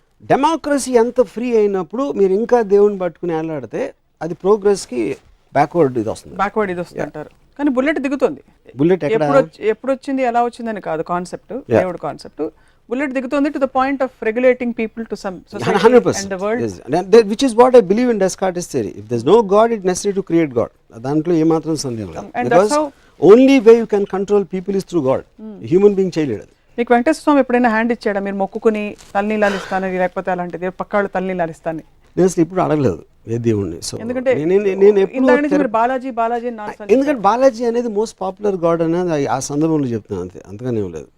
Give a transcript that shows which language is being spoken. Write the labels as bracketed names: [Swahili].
[Telugu] Democracy ఎంత free అయినప్పుడు మీరు ఇంకా దేవుని పట్టుకుని వెళ్ళాడితే అది ప్రోగ్రెస్కి బ్యాక్వర్డ్ ఇది వస్తుంది అంటారు. కానీ బుల్లెట్ దిగుతుంది. బుల్లెట్ ఎప్పుడు వచ్చింది ఎలా వచ్చిందని కాదు కాన్సెప్ట్, దేవుడు కాన్సెప్ట్. బుల్లెట్ దిగుతుంది [English] To the point of regulating people to some society and the world, which is what I believe in Descartes' theory. If there's no God, it's necessary to create God. [Telugu] దాంట్లో ఏమాత్రం సందేహం లేదు. [English] Because only way you can control people is through God. [Telugu] Human being చేయలేడు. మీకు వెంకటేశ్వర స్వామి ఎప్పుడైనా hand ఇచ్చాడా మీరు మొక్కుకుని తలనీలాలు ఇస్తానని, లేకపోతే అలాంటిది పక్కాళ్ళు తలనీలాలు ఇస్తాను? నేను అసలు ఇప్పుడు అడగలేదు ఏ దేవుణ్ణి. సో ఎందుకంటే బాలాజీ ఎందుకంటే బాలాజీ అనేది మోస్ట్ పాపులర్ గాడ్ అనేది ఆ సందర్భంలో చెప్తున్నాను అంతే, అంతగానే లేదు.